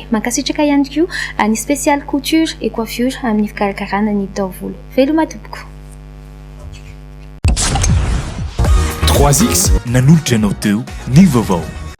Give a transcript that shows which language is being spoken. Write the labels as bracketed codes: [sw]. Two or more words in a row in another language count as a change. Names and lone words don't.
[mg] Mankasitraka ihany koa any [fr] spécial couture et coiffure [mg] amin'ny fikarakarana ny taovolo. Veloma tompoko. 3X nanolotra anao teo ny vaovao.